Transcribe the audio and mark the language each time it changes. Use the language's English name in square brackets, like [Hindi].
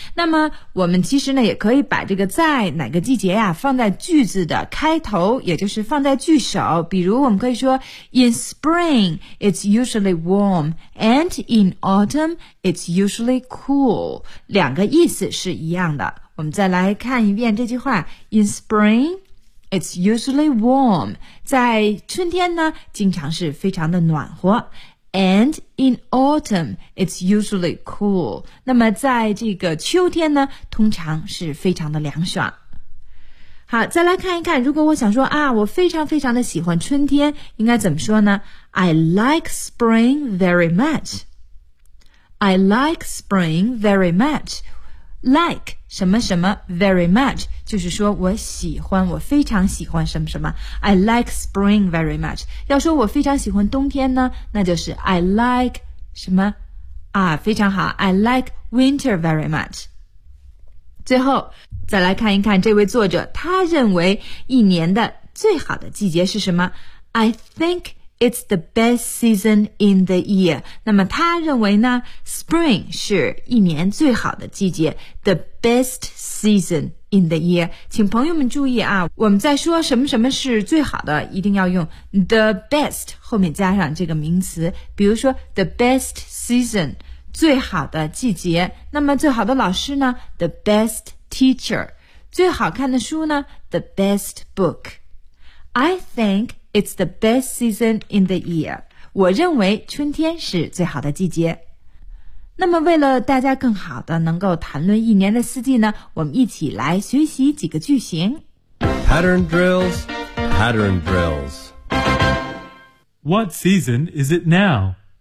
[Chinese] 那么我们其实呢也可以把这个在哪个季节呀放在句子的开头，也就是放在句首。比如我们可以说 [English] In spring, it's usually warm, and in autumn, it's usually cool. [Chinese] 两个意思是一样的。我们再来看一遍这句话。 [English] In spring, it's usually warm. [Chinese] 在春天呢经常是非常的暖和。 [English] And in autumn, it's usually cool. [Chinese] 那么在这个秋天呢，通常是非常的凉爽。好，再来看一看，如果我想说啊，我非常非常的喜欢春天，应该怎么说呢？ [English] I like spring very much. I like spring very much. [Chinese] Like 什么什么 very much 就是说我喜欢，我非常喜欢什么什么。 [English] I like spring very much. [Chinese] 要说我非常喜欢冬天呢，那就是 I like 什么啊，非常好。 [English] I like winter very much. [Chinese] 最后再来看一看这位作者，他认为一年的最好的季节是什么。 [English] I think it's the best season in the year. [Chinese] 那么他认为呢， spring 是一年最好的季节， [English] the best season in the year. [Chinese] 请朋友们注意啊，我们在说什么什么是最好的，一定要用 the best 后面加上这个名词，比如说 the best season, 最好的季节。那么最好的老师呢， the best teacher. 最好看的书呢， the best book. [English] I think It's the best season in the year. [Chinese] 我认为春天是最好的季节。那么为了大家更好的能够谈论一年的四季呢，我们一起来学习几个句型。 [English] Pattern drills, pattern drills. What season is it now?